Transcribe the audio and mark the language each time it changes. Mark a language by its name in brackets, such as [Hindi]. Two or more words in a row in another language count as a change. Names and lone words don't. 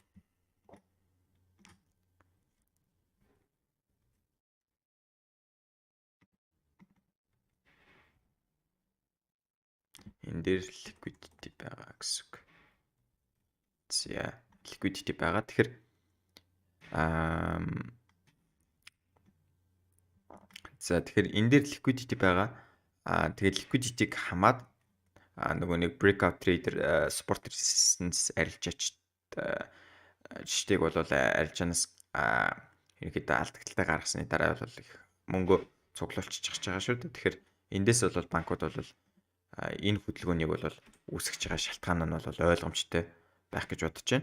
[Mongolian] Энэ дээр liquidity байгаа гэсэн үг. За liquidity байгаа. Тэгэхээр энэ дээр liquidity байгаа. Тэгээд liquidity-г хамаад нөгөө нэг [English] breakout trader support resistance [Mongolian] арилжаач жиштэйг бол арилжаанаас ерөнхийдөө алдагдaltaй гаргасны дараа бол их мөнгө цуглуулчих байгаа шүү дээ. Тэгэхээр эндээс бол банкуд бол энэ хөдөлгөөнийг бол үүсгэж байгаа шалтгаан нь бол ойлгомжтой байх гэж бодож байна.